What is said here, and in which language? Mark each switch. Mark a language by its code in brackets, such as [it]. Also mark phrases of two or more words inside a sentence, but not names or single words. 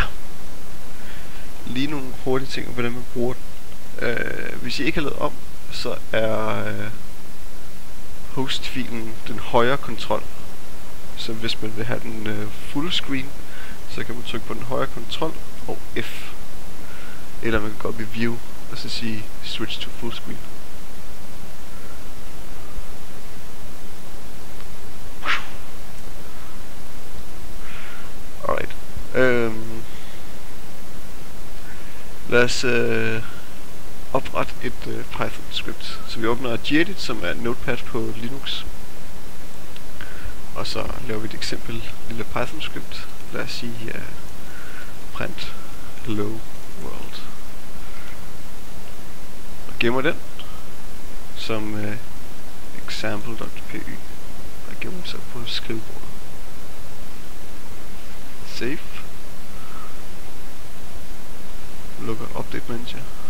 [da] Lige nogle hurtige ting om hvordan man bruger den. Hvis I ikke har lavet om, så er hostfilen den højre kontrol. Så hvis man vil have den [en] full screen, [da] så kan man trykke på den højre kontrol og F. Eller man kan gå op i View og så sige [en] Switch to full screen. [da] Alright. Lad os oprette et Python script. Så vi åbner gedit, som er Notepad på Linux. Og så laver vi et eksempel lille Python script. Lad os sige [en] print hello world. [da] Og gemmer den som example.py. Og gemmer så på skrivebordet. Save. Lukker [en] update manager.